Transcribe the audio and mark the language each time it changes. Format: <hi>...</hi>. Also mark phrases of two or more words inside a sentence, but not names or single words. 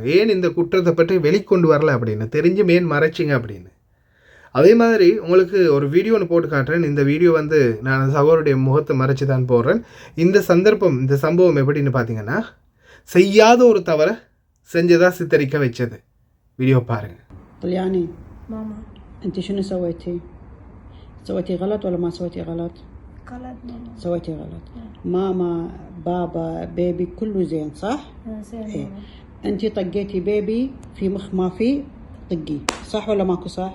<ta>ஏன் இந்த குற்றத்தை பற்றி வெளிக்கொண்டு வரல அப்படின்னு, தெரிஞ்சும் ஏன் மறைச்சிங்க அப்படின்னு. அதே மாதிரி உங்களுக்கு ஒரு வீடியோ ஒன்று போட்டு காட்டுறேன். இந்த வீடியோ வந்து நான் சகோதரருடைய முகத்தை மறைச்சி தான் போடுறேன். இந்த சம்பவம் எப்படின்னு பார்த்தீங்கன்னா, செய்யாத ஒரு தவறை செஞ்சதாக சித்தரிக்க வச்சது. வீடியோ பாருங்கள்.</ta> <ar>طلياني ماما انت شنو سويتي؟ سويتي غلط ولا ما سويتي غلط؟ غلط ماما. سويتي غلط. ماما بابا بيبي كله زين صح؟ زين إيه. ماما. انت طقيتي بيبي في مخ ما في طقي صح ولا ماكو صح؟</ar>